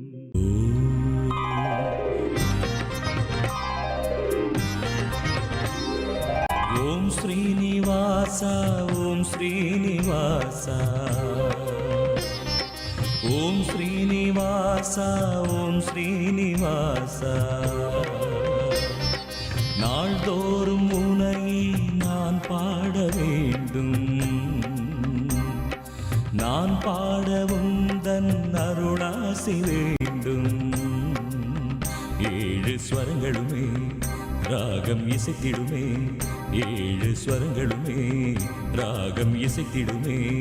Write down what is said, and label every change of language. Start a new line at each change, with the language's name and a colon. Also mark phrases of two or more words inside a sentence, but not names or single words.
Sanskrit: ॐ श्रीनिवास ॐ श्रीनिवास ॐ श्रीनिवास ॐ श्रीनिवास
Tamil: நாள்தோறும் உனை நான் பாட வேண்டும், நான் பாடவும் தன் அருளாசி வேண்டும். ஏழு ஸ்வரங்களுமே ராகம் இசைத்திடுமே, ஏழு ஸ்வரங்களுமே ராகம் இசைத்திடுமே.